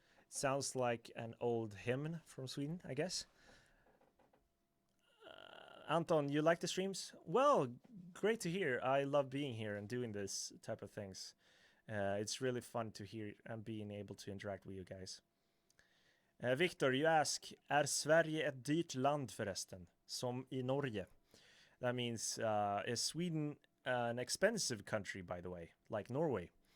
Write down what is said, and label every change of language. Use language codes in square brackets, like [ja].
[en] It sounds like an old hymn from Sweden, I guess. Anton, you like the streams? Well, great to hear. I love being here and doing this type of things. It's really fun to hear and being able to interact with you guys. [sv] Victor, [en] you ask, [sv] är Sverige ett dyrt land förresten? Som i Norge? [en] That means, is Sweden an expensive country, by the way, like Norway?